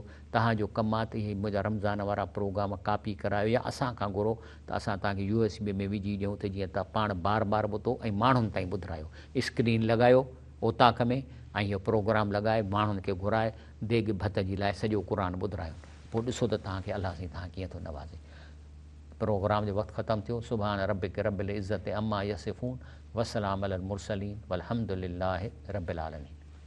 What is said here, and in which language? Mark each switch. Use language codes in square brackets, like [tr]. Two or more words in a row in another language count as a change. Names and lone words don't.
[sd] तव्हांजो कमु आहे त इहे मुंहिंजा रमज़ान वारा प्रोग्राम कापी करायो, या असां खां घुरो त असां तव्हांखे USB में विझी ॾियूं, त जीअं तव्हां पाण बार बार ॿुधो ऐं माण्हुनि ताईं ॿुधायो। स्क्रीन लॻायो ओताक में, ऐं इहो प्रोग्राम लॻाए माण्हुनि खे घुराए देग भत जी लाइ सॼो क़ुर ॿुधायो। पोइ ॾिसो त तव्हांखे अलाह साईं तव्हां कीअं थो नवाज़े। प्रोग्राम जो वक़्तु ख़तमु थियो। [ar] سبحان ربك رب العزة عما يصفون وسلام على المرسلين والحمد لله رب العالمين.